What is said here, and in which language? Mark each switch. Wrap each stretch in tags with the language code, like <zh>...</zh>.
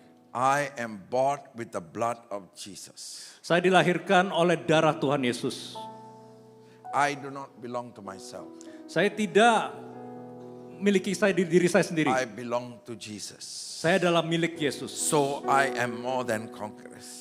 <en>I am bought with the blood of Jesus.</en> <id>saya dilahirkan oleh darah Tuhan Yesus.</id> <en>I do not belong to myself.</en> <id>Saya tidak miliki diri saya sendiri.</id> <en>I belong to Jesus.</en> <id>Saya adalah milik Yesus.</id> <en>So I am more than conquerors.</en>